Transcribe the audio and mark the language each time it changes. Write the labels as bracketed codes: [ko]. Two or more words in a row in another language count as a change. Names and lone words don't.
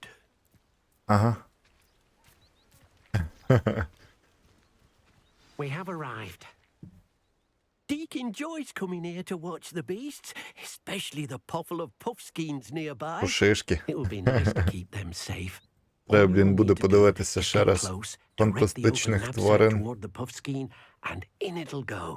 [en] Ага. We have arrived. Deke enjoys coming here to watch the beasts, especially the poffle of puffskeins nearby. [uk] Пушишки. [en] It would be nice to keep them safe. [uk] Треба, блін, буде подивитися ще раз фантастичних тварин. [en] Toward the puffskein, and in it'll go.